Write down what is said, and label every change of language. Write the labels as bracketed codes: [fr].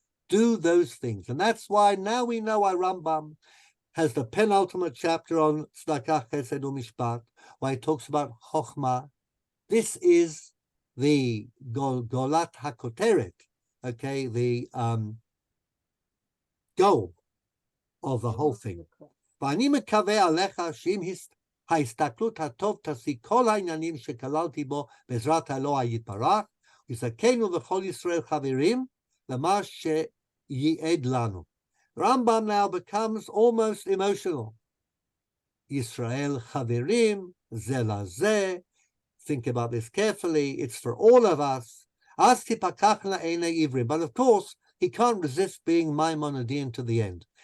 [en] Do those things. And that's why now we know why Rambam has the penultimate chapter on tzedakah, chesed, u'mishpat, why he talks about chokhmah. This is the golat hakoteret, okay, the goal of the whole thing. [he] ואני מקווה עליך שאם ההסתכלות הטוב תשיג כל העניינים שכללתי בו בעזרת האלוה יתברך, וזכינו וכל ישראל חברים למה שייעד לנו. [en] Rambam now becomes almost emotional. Yisrael chaverim, ze lazeh. Think about this carefully. It's for all of us. As tipakachna einei ivrim. But of course, he can't resist being Maimonidean to the end.